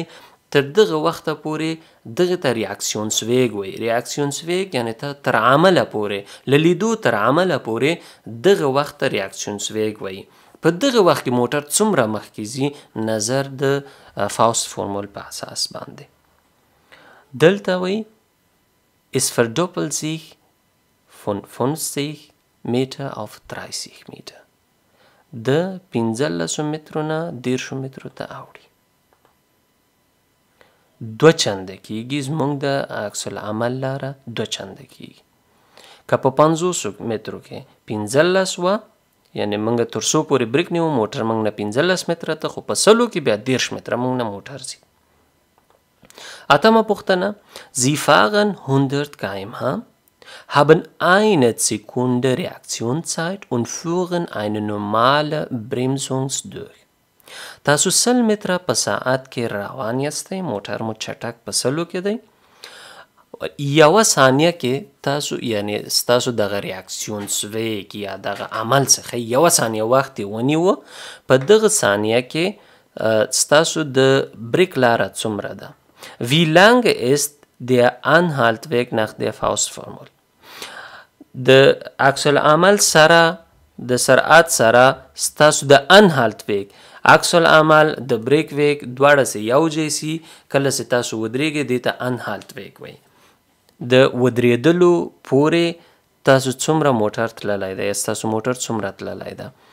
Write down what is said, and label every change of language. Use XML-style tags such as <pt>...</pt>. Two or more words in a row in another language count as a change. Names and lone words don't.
<ps>تر دغه وخته پورې دغه ته ریاکسیونس ویګ وایي. ریاکسیونس ویګ یعنی ته تر عمله پورې له لیدو تر عمله پورې دغه وخت ته ریاکسیونس ویګ وایي. په دغه وخت کې موټر څومره مخکې ځي نظر د فاوست فورمول په اساس باندې. دلته وایي</ps> <de>Es verdoppelt sich von 50 Meter auf 30 Meter.</de> <ps>د 15 مترو نه 10 مترو ته اوړي. 2 چنده کیږي زمونږ د عکس العمل لاره 2 چنده کیږي. که په 50 مترو کې 15 وه یعنی موږ تر څو پورې بریک نیو موټر موږ نه 15 متره ته، خو په 100 کې بیا 10 متره موږ نه موټر ځي. اتمه پوښتنه.</ps> <de>Sie fahren 100 km/h, haben eine Sekunde Reaktionszeit und führen eine normale Bremsung durch.</de> <ps>تاسو 100 متره په ساعت کې روان یاستئ، موټر مو چټک په 100 کې دی. یوه ثانیه کې تاسو یعنی ستاسو دغه ریاکسیونس ویګ یا دغه عمل څخه یوه ثانیه وخت یې ونیوه. په دغه ثانیه کې ستاسو د بریک لاره څومره ده؟</ps> <de>Wie lange ist der Anhaltweg nach der Faustformel؟</de> <ps>د عکس العمل سره د سرعت سره ستاسو د انهالت ویګ عکس العمل د بریک ویګ دواړه سه یو ځای سي، کله چې تاسو ودرېږئ دې ته انهالت ویګ وایي. د ودرېدلو پورې تاسو څومره موټر تللی ده یا ستاسو موټر څومره تللی ده؟</ps>